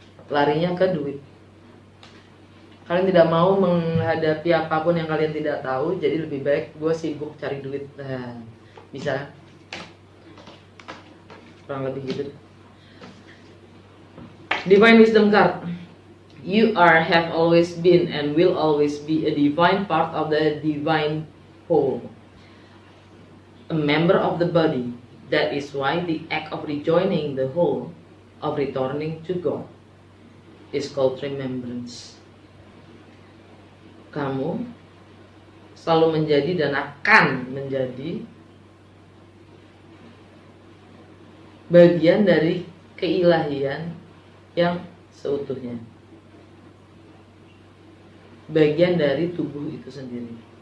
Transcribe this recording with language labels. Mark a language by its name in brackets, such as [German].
[Indonesian] Larinya ke duit. Kalian tidak mau menghadapi apapun yang kalian tidak tahu, jadi lebih baik gue sibuk cari duit. Nah, bisa kurang lebih gitu. [English] Divine Wisdom card. You have always been and will always be a divine part of the divine whole, a member of the body. That is why the act of rejoining the whole, of returning to God, is called remembrance. [Indonesian] Kamu selalu menjadi dan akan menjadi bagian dari keilahian yang seutuhnya, bagian dari tubuh itu sendiri.